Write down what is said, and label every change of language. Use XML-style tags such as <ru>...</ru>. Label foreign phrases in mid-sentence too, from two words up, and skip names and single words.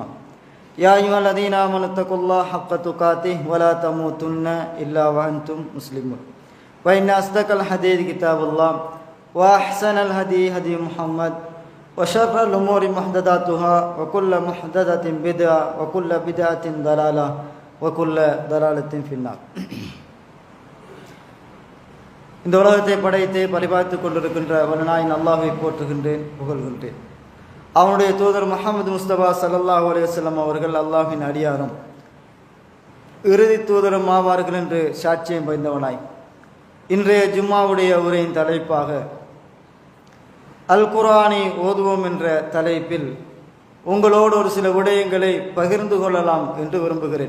<ar>يا أيها الذين آمنوا اتقوا الله حق تقاته ولا تموتن إلا وأنتم مسلمون. وإن أصدق الحديث كتاب الله وأحسن الهدي هدي محمد وشر الأمور محدثاتها وكل محدثة بدعة وكل بدعة ضلالة وكل ضلالة في النار.</ar> <ta>இந்த உலகத்தை படைத்து பரிபாலித்து கொண்டிருக்கின்ற வல்லநாயன் அல்லாஹ்வை போற்றுகின்றேன், புகழ்கின்றேன். அவனுடைய தூதர் முஹம்மது முஸ்தபா</ta> <ar>صلى الله عليه وسلم</ar> <ta>அவர்கள் அல்லாஹ்வின் அடியாரும் இறுதி தூதரும் ஆவார்கள் என்று சாட்சியம் பகிர்ந்தவனாய், இன்றைய ஜும்மாவுடைய உரையின் தலைப்பாக அல் குர்ஆனை ஓதுவோம் என்ற தலைப்பில் உங்களோடு ஒரு சில விடயங்களை பகிர்ந்து கொள்ளலாம் என்று விரும்புகிறேன்.</ta>